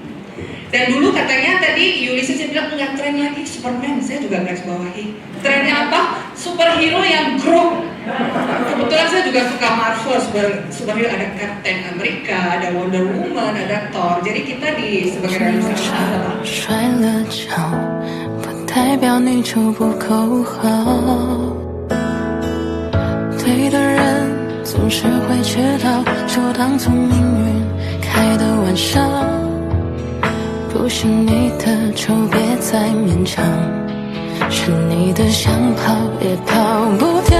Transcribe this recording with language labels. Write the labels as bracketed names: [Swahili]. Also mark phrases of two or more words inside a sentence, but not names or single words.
[Indonesian] Dan dulu katanya tadi Ulysses bilang enggak tren lagi Superman. Saya juga garis bawahi. Trennya apa? Superhero yang grow. Kebetulan saya juga suka Marvel, superhero, ada Captain America, ada Wonder Woman, ada Thor. Jadi kita di sebagai realisasi [Chinese] 摔了跤，不代表你就不够好。对的人总是会知道，就当做命运开的玩笑。不是你的就别再勉强，是你的想跑也跑不掉。